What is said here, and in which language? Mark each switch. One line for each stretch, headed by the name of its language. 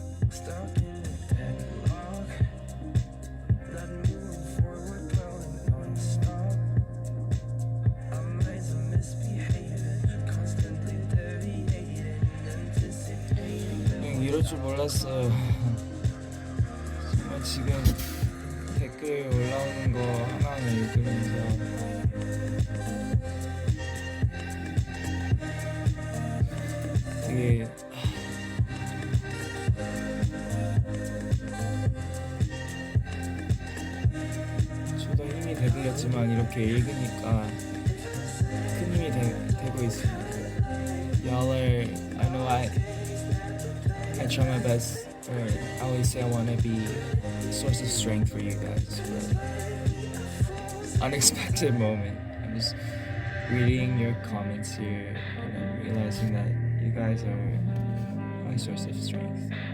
English: Stuck in a deadlock. Not moving forward, going non-stop. Our minds are misbehaving, constantly deviating, anticipating.
Korean: 이럴 줄 몰랐어요. 정말 지금 댓글 올라오는 거 하나하나 읽으면서 되게 저도 힘이 되들렸지만 이렇게 읽으니까 큰 힘이 되고 있습니다.
English: Y'all are, I know I try my best, or I always say I want to be a source of strength for you guys, but unexpected moment. I'm just reading your comments here and I'm realizing that you guys are my source of strength.